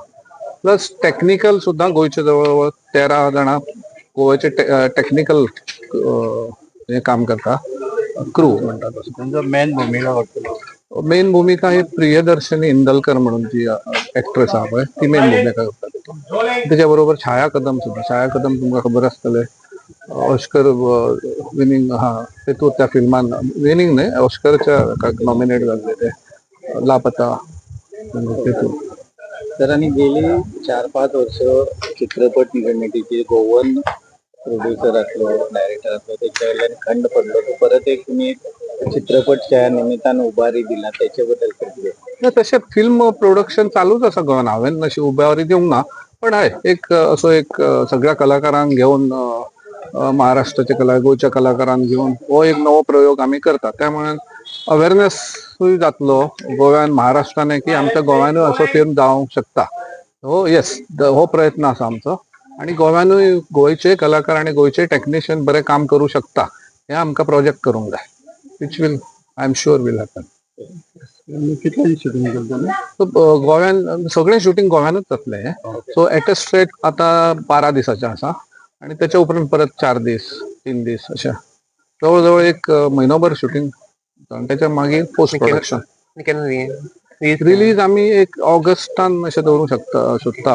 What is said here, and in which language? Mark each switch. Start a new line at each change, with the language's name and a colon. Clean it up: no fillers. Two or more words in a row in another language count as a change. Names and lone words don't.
English: plus technical
Konkani: सुद्धा गोंयचे जवळजवळ 13 जाणां गोव्याचे टेक्निकल हे काम करता, क्रू म्हणटा तसं. त्यांचा मेन भूमिका करतलो. मेन भूमिका ही प्रियदर्शनी इंदलकर म्हणून जी एक्ट्रेस आहा पळय, ती मेन भूमिका करता. त्याच्या बरोबर छाया कदम सुद्धा. छाया कदम तुमकां खबर आसतले,
English: Oscar winning,
Konkani: तेतूंत त्या फिल्मान विनिंग न्हय, ऑस्करच्या नॉमिनेट जाल्ले ते लापता तेतून. तर आणि गेली 4-5 वर्ष चित्रपट निर्मितीची
English: Goan producer
Konkani: असलो, डायरेक्टर असलो, त्याच्या वेळेला खंड पडलो, तो परत एक तुम्ही चित्रपटच्या निमित्तानं उभारी दिला, त्याच्याबद्दल काय? तशें
English: film production
Konkani: चालूच आसा गोंयान. हांवें अशी उबारी दिवंक ना, पण हय एक असो एक सगळ्या कलाकारांक घेवन, महाराष्ट्राच्या गोंयच्या कलाकारांक घेवन हो एक नवो प्रयोग आमी करता. त्यामुळे अवेरनेसूय जातलो गोव्यान, महाराष्ट्रान, की आमच्या गोव्यानूय असो फिल्म जावंक शकता. हो येस, हो प्रयत्न आसा आमचो. आणि गोव्यानूय गोंयचे कलाकार आणि गोंयचे टेक्निशियन बरें काम करू शकता, हे आमकां प्रोजेक्ट करूंक जाय.
English: which will, I am sure will happen.
Konkani: कितले शूटिंग करता? गोव्यान सगळें शूटिंग गोव्यानूच जातलें.
English: so at a stretch
Konkani: आतां 12 दिसाचें आसा आणि त्याच्या उपरांत परत 4 दीस 3 दीस अशें जवळजवळ एक म्हयनोभर शूटिंग. त्याच्या मागीर
English: post production.
Konkani: रिलीज आमी एक ऑगस्टान अशें दवरूंक सोदता.